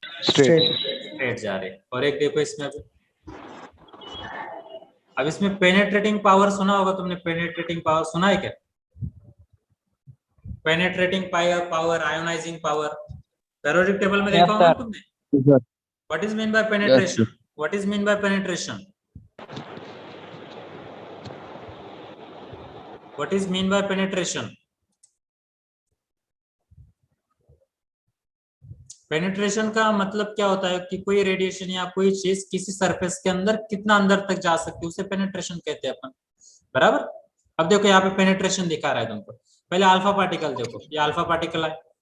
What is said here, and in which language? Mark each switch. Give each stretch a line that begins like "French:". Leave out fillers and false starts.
Hindi: Straight. Straight जा रहे हैं। और एक देखो इसमें अभी, अब इसमें पेनेट्रेटिंग पावर सुना होगा तुमने, पेनेट्रेटिंग पावर सुना है क्या? Penetrating power, ionising power, periodic table में देखा होगा तुमने?
English: What is mean by penetration? What is mean by penetration? What is mean by penetration?
Hindi: Penetration का मतलब क्या होता है कि कोई रेडिएशन या कोई चीज किसी सरफेस के अंदर कितना अंदर तक जा सकती है, उसे पेनिट्रेशन कहते हैं अपन, बराबर। अब देखो यहाँ पे पेनिट्रेशन दिखा रहा है तुमको। पहले अल्फा पार्टिकल देखो, ये अल्फा पार्टिकल है।